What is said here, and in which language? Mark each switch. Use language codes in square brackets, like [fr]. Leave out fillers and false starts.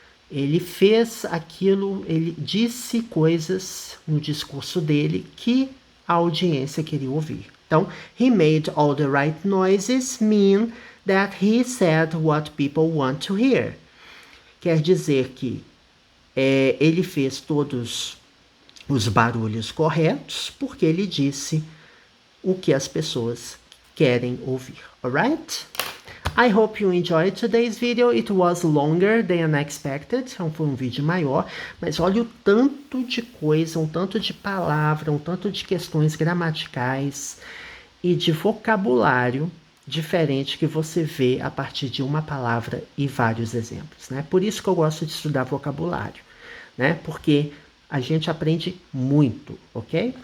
[pt] Ele fez aquilo, ele disse coisas no discurso dele que a audiência queria ouvir. [en] Então, he made all the right noises mean that he said what people want to hear. [pt] Quer dizer que ele fez todos os barulhos corretos porque ele disse o que as pessoas querem ouvir. [en] Alright? I hope you enjoyed today's video. It was longer than expected. [pt] Então foi um vídeo maior, mas olha o tanto de coisa, um tanto de palavra, um tanto de questões gramaticais e de vocabulário diferente que você vê a partir de uma palavra e vários exemplos, né? Por isso que eu gosto de estudar vocabulário, né? Porque a gente aprende muito, ok?